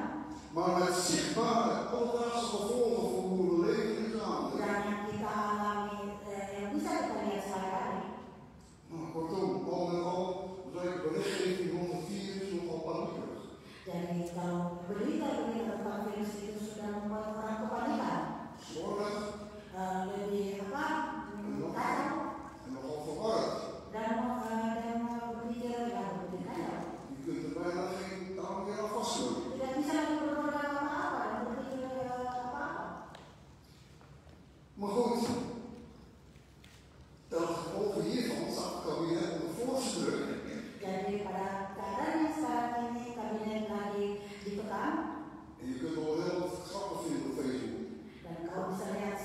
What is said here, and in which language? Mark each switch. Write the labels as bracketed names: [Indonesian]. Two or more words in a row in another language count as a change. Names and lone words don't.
[Dutch] Maar met zichtbare alledaagse gevolgen voor hoe we leven in het aan. [Indonesian] dan yang kita alami yang bisa kita lihat sehari-hari. [Dutch] Nou, kortom, al met al lijkt berichtgeving rond het virus nogal paniekerig. [Indonesian] Jadi kalau berita-berita tentang virus itu sudah membuat orang kepanikan, [Dutch] Slordig [Indonesian] lebih kacau [Dutch] en nogal verwarrd. [Indonesian] dan berpikir lebih kacau. [Dutch] Je kunt er bijna geen taal meer aan vasthouden. [Indonesian] Tidak bisa lagi berpegang apa-apa dan berpikir apa-apa. [Dutch] Maar goed, ten gevolge hiervan staat het kabinet onder forse druk. [Indonesian] Jadi pada keadaan yang sekarang ini kabinet lagi ditekan [Dutch] En je kunt wel heel wat grappen vinden op Facebook. [Indonesian] dan kau bisa